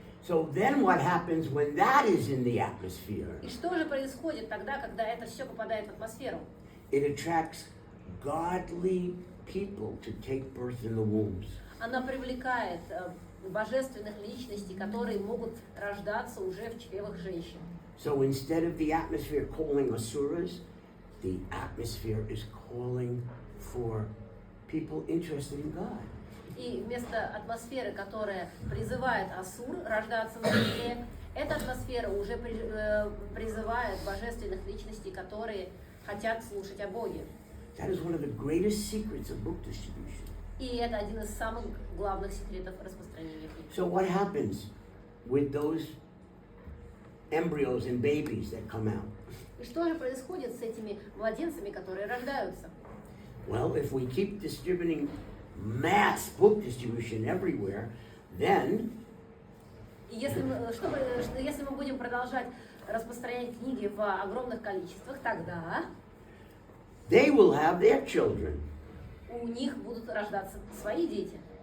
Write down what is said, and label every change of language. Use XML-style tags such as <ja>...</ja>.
<en>So then what happens when that is in the atmosphere?</en> <ru>И что же происходит тогда, когда это все попадает в атмосферу?</ru> <en>It attracts godly people to take birth in the wombs.</en> <ru>Она привлекает божественных личностей, которые могут рождаться уже в чревах женщин.</ru> <en>So instead of the atmosphere calling asuras, the atmosphere is calling for people interested in God.</en> <ru>И вместо атмосферы, которая призывает асур рождаться на земле, эта атмосфера уже призывает божественных личностей, которые хотят слушать о Боге.</ru> <en>That is one of the greatest secrets of book distribution.</en> <ru>И это один из самых главных секретов распространения книг.</ru> <en>So what happens with those embryos and babies that come out?</en> <ru>И что же происходит с этими младенцами, которые рождаются?</ru> <en>Well, if we keep distributing mass book distribution everywhere, then</en> <ru>И если мы будем продолжать распространять книги в огромных количествах, тогда</ru> <en>they will have their children.</en> <ru>у них будут рождаться свои дети.</ru>